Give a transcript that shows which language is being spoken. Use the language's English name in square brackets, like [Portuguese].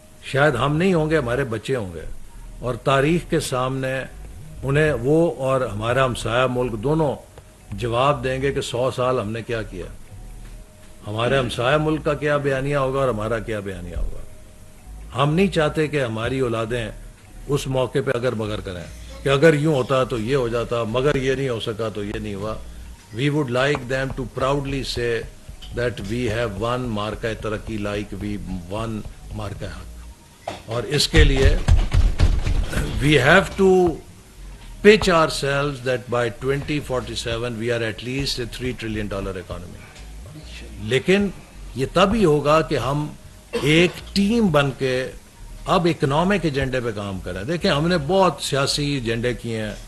[Urdu] شاید ہم نہیں ہوں گے, ہمارے بچے ہوں گے, اور تاریخ کے سامنے انہیں وہ اور ہمارا ہمسایہ ملک دونوں جواب دیں گے کہ 100 سال ہم نے کیا کیا. ہمارے ہمسایہ ملک کا کیا بیانیہ ہوگا اور ہمارا کیا بیانیہ ہوگا. ہم نہیں چاہتے کہ ہماری اولادیں اس موقع پہ اگر مگر کریں کہ اگر یوں ہوتا تو یہ ہو جاتا, مگر یہ نہیں ہو سکا تو یہ نہیں ہوا. [English] We would like them to proudly say that we have won [Urdu] مارکہ ترقی [English] like we won [Urdu] مارکہ حق. اور اس کے لیے [English] we have to pitch ourselves that by 2047 we are at least a $3 trillion economy. [Urdu] لیکن یہ تب ہی ہوگا کہ ہم ایک ٹیم بن کے اب اکنامک ایجنڈے پہ کام کریں. دیکھیں ہم نے بہت سیاسی ایجنڈے کیے ہیں,